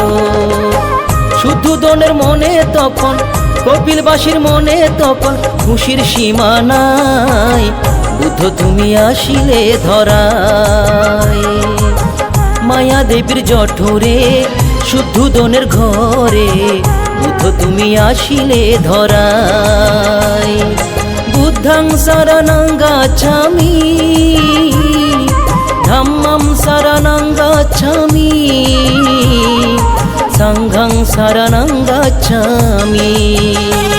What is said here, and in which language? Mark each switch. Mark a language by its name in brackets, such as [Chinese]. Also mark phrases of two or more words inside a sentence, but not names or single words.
[Bangla] শুদ্ধোদনের মনে তখন, কপিলবাসীর মনে তখন খুশির সীমা নাই, বুদ্ধ তুমি আসিলে ধরায়। মায়া দেবীর জঠরে শুদ্ধোদনের ঘরে, বুদ্ধ তুমি আসিলে ধরায়। [Pali] বুদ্ধং শরণং গচ্ছামি, ধম্মং শরণং গচ্ছামি, সংঘং শরণং গচ্ছামি।